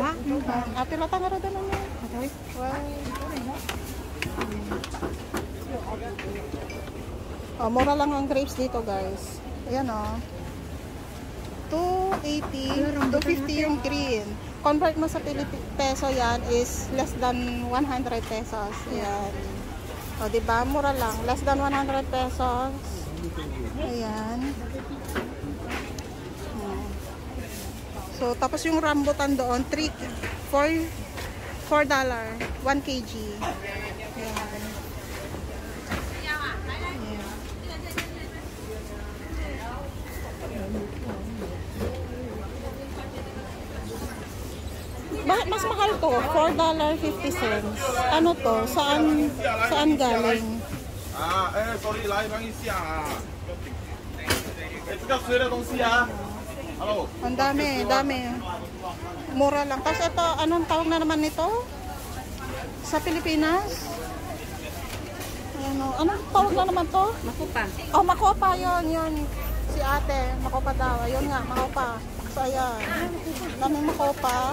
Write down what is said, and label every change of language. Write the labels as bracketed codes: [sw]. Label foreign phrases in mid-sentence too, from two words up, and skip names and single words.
[ceb] Ate latang ra danon niya. Atay. [tl] Oh, mura lang ang grapes dito, guys. Ayan oh. 280, 250 yung green. Convert mo sa peso yan is [en] less than 100 pesos. [tl] Ayan. O, diba? Mura lang. [en] Less than 100 pesos. [tl] Ayan. So, tapos yung rambutan doon, $4, 1 kg. Ayan. Bakit mas mahal to? $4.50. Ano to? Saan galing? [en] sorry, [zh] 来帮你下啊。这个谁的东西啊 ？Hello。 [tl] Ang dami, dami. Mura lang. Tapos ito, anong tawag na naman nito? Sa Pilipinas? Ano, anong tawag na naman to? Makupa. Oh, makopa yun. Si ate, makopa daw. Ayun nga, makopa. So, ayan. Daming makopa.